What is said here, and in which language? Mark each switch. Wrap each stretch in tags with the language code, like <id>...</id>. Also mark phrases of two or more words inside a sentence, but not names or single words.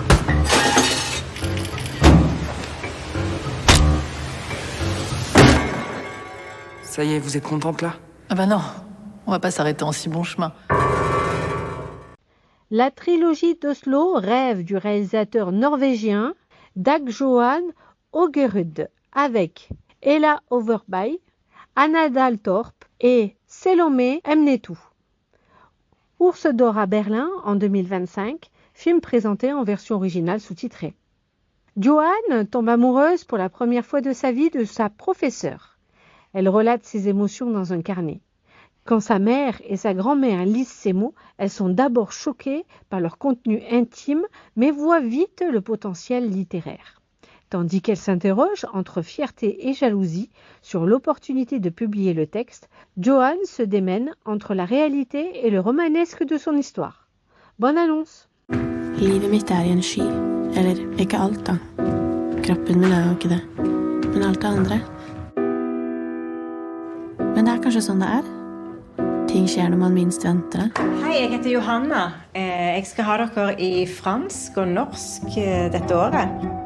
<fr>Ça y est, vous êtes contente là? Ah bah non, on va pas s'arrêter en si bon chemin. La trilogie d'Oslo rêve du réalisateur norvégien Dag Johan Ågerud avec Ella Overby, Anna Daltorp et Selomé Mnetou. Ours d'or à Berlin en 2025, film présenté en version originale sous-titrée. Johan tombe amoureuse pour la première fois de sa vie de sa professeure. Elle relate ses émotions dans un carnet. Quand sa mère et sa grand-mère lisent ces mots, elles sont d'abord choquées par leur contenu intime, mais voient vite le potentiel littéraire. Tandis qu'elle s'interroge entre fierté et jalousie sur l'opportunité de publier le texte, Johan se démène entre la réalité et le romanesque de son histoire. Bonne annonce!</fr> <no>Livet mitt I en sky. Eller, ikke alt da. Kroppen min jo ikke det. Men alt det andre. Men det kanskje sånn det Ting skjer når man minst venter det. Hei, jeg heter Johanna. Jeg skal ha dere I fransk og norsk dette året.</no>